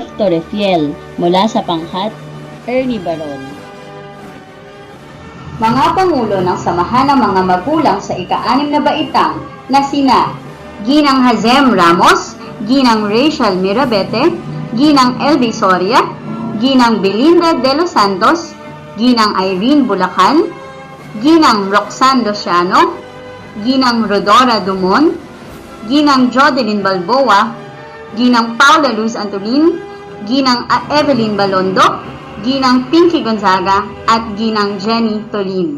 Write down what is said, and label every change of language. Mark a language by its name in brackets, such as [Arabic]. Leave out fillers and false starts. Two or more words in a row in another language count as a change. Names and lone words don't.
[Filipino] Torrefiel mula sa pangkat Ernie Baron. Mga pangulo ng samahan ng mga magulang sa ika-6 na baitang na sina Ginang Hazem Ramos, Ginang Rachel Mirabete, Ginang LB Soria, Ginang Belinda de los Santos, Ginang Irene Bulacan, Ginang Roxanne Luciano, Ginang Rodora Dumon, Ginang Jodeline Balboa, Ginang Paula Luz Antolin, Ginang Evelyn Balondo, Ginang Pinky Gonzaga, at Ginang Jenny Tolin.